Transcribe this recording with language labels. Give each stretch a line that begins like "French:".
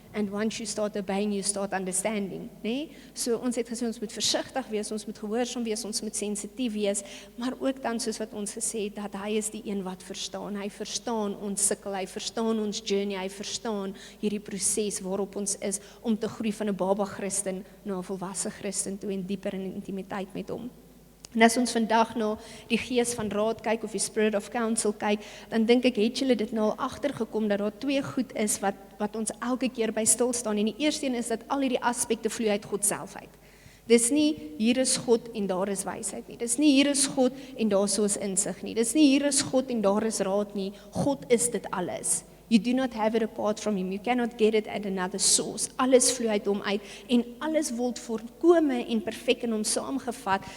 English: And once you start obeying, you start understanding.
Afrikaans: Nee? So ons het gesê, ons moet versigtig wees, ons moet gehoorsaam wees, ons moet sensitief wees, maar ook dan soos wat ons gesê het, dat hy is die een wat verstaan. Hy verstaan ons sukkel, hy verstaan ons journey, hy verstaan hierdie proses waarop ons is, om te groei van 'n baba Christen na 'n volwasse Christen toe, en dieper in intimiteit met hom. En as ons vandag na die gees van raad kyk, of die
English: spirit of counsel
Afrikaans: kyk, dan dink ek, het julle dit nou al agtergekom, dat daar twee goed is, wat ons elke keer by stil staan, en die eerste een is, dat al hierdie aspekte vloei uit God self uit. Dis nie, hier is God en daar is wysheid nie, dis nie, hier is God en daar is insig nie, dis nie, hier is God en daar is raad nie, God is dit alles.
English: You do not have it apart from him. You cannot get it at another source.
Afrikaans: Alles vloei uit hom uit, en alles word volkome en perfek in hom saamgevat.